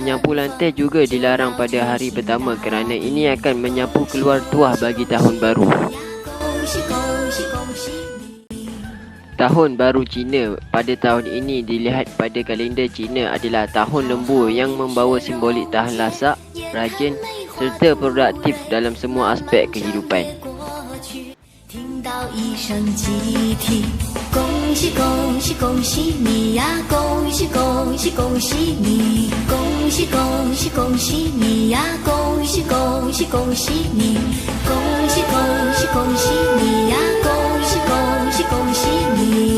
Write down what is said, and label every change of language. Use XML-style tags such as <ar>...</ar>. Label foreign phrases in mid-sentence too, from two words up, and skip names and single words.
<ms>Menyapu lantai juga dilarang pada hari pertama kerana ini akan menyapu keluar tuah bagi tahun baru. Tahun Baru Cina pada tahun ini dilihat pada kalender Cina adalah tahun lembu yang membawa simbolik tahan lasak, rajin serta produktif dalam semua aspek kehidupan.</ms> <zh>听到一声集体，恭喜恭喜恭喜你呀！恭喜恭喜恭喜你！恭喜恭喜恭喜你呀！恭喜恭喜恭喜你！恭喜恭喜恭喜你呀！恭喜恭喜恭喜你！</zh>